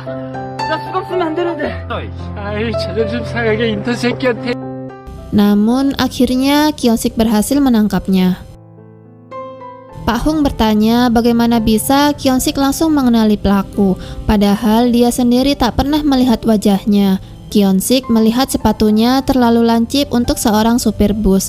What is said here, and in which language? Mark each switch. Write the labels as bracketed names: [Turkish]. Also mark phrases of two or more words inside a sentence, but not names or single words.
[Korean] 나 수갑 쓰면 안 되는데! 아이 자존심 상하게 인턴 새끼한테. [Indonesian] Namun akhirnya Kyonsik berhasil menangkapnya. Pak Hong bertanya bagaimana bisa Kyonsik langsung mengenali pelaku, padahal dia sendiri tak pernah melihat wajahnya. Kyonsik melihat sepatunya terlalu lancip untuk seorang supir bus.